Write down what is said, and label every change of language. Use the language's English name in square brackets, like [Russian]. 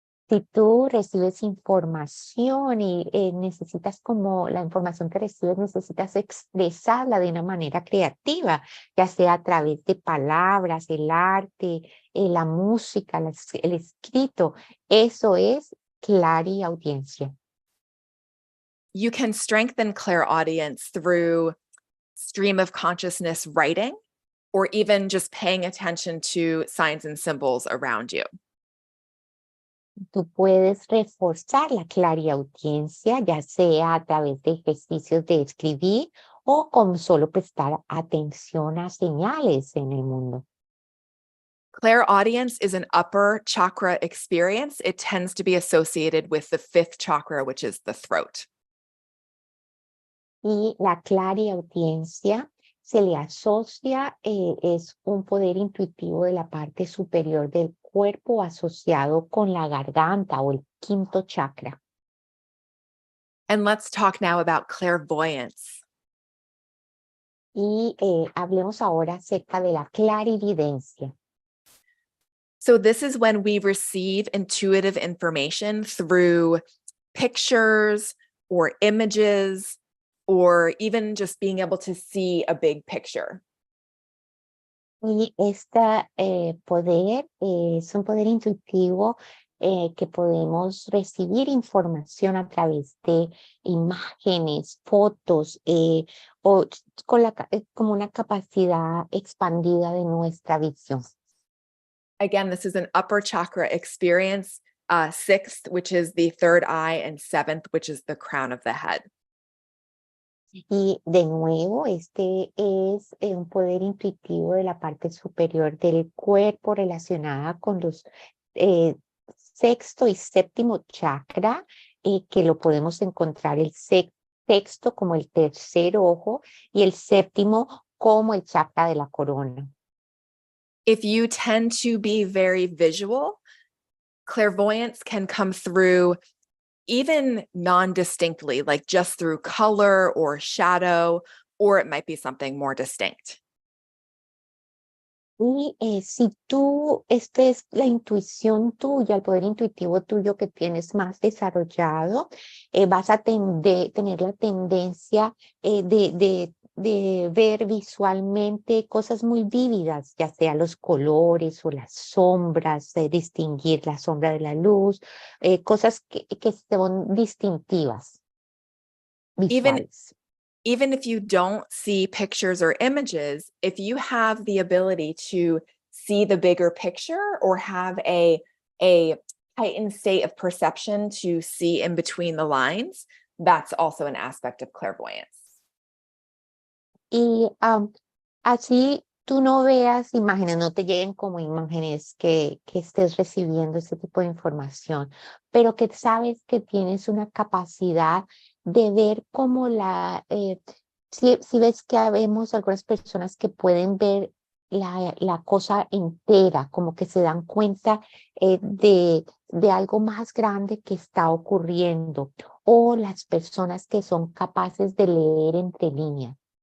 [Spanish] Si tú recibes información y necesitas, como la información que recibes, necesitas expresarla de una manera creativa, ya sea a través de palabras, el arte, la música, el escrito, eso es clariaudiencia. [English] You can strengthen clairaudience through stream of consciousness writing. or even just paying attention to signs and symbols around you. [Spanish] Tú puedes reforzar la clariaudiencia, ya sea a través de ejercicios de escribir o con solo prestar atención a señales en el mundo. [English] Clairaudience is an upper chakra experience. It tends to be associated with the fifth chakra, which is the throat. [Spanish] Y la clariaudiencia se le asocia, es un poder intuitivo de la parte superior del cuerpo asociado con la garganta o el quinto chakra. [English] And let's talk now about clairvoyance. [Spanish] Y hablemos ahora acerca de la clarividencia. [English] So this is when we receive intuitive information through pictures or images, or even just being able to see a big picture. [Spanish] Y este poder es un poder intuitivo que podemos recibir información a través de imágenes, fotos, o como una capacidad expandida de nuestra visión. [English] Again, this is an upper chakra experience, sixth, which is the third eye, and seventh, which is the crown of the head. [Spanish] Y de nuevo, este es un poder intuitivo de la parte superior del cuerpo relacionada con los sexto y séptimo chakra, que lo podemos encontrar el sexto como el tercer ojo y el séptimo como el chakra de la corona. [English] If you tend to be very visual, clairvoyance can come through even non-distinctly, like just through color or shadow, or it might be something more distinct. [Spanish] Y si tú, esta es la intuición tuya, el poder intuitivo tuyo que tienes más desarrollado, vas a tener la tendencia de ver visualmente cosas muy vívidas, ya sea los colores o las sombras, distinguir la sombra de la luz, cosas que son distintivas, visuales. [English] Even if you don't see pictures or images, if you have the ability to see the bigger picture or have a heightened state of perception to see in between the lines, that's also an aspect of clairvoyance. [Spanish] Y así tú no veas imágenes, no te lleguen como imágenes que estés recibiendo ese tipo de información, pero que sabes que tienes una capacidad de ver como si ves que habemos algunas personas que pueden ver la cosa entera, como que se dan cuenta de algo más grande que está ocurriendo, o las personas que son capaces de leer entre líneas.